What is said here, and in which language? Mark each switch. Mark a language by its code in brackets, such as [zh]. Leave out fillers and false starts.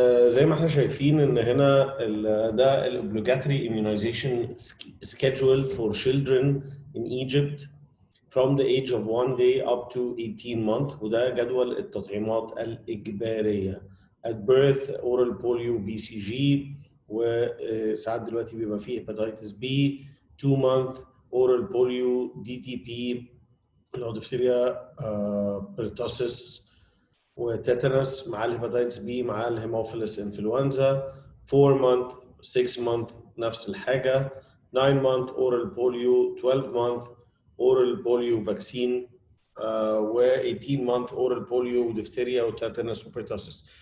[ar] زي ما احنا شايفين إن هنا ده [en] الobligatory immunization schedule for children in Egypt from the age of 1 day up to 18 months، [ar] وده جدول التطعيمات الإجبارية. [en] at birth oral polio BCG، [ar] وساعات دلوقتي بيبقى فيه [en] hepatitis B. 2 month oral polio DTP [ar] اللي هو دفتيريا بيرتوسيس وتيتانوس مع الهيباتيتس بي مع الهيموفيلس انفلونزا. [en] 4 month 6 month [ar] نفس الحاجة. [en] 9 month oral polio. 12 month oral polio vaccine و 18 month oral polio ودفتيريا وتيتانوس وبيرتوسيس.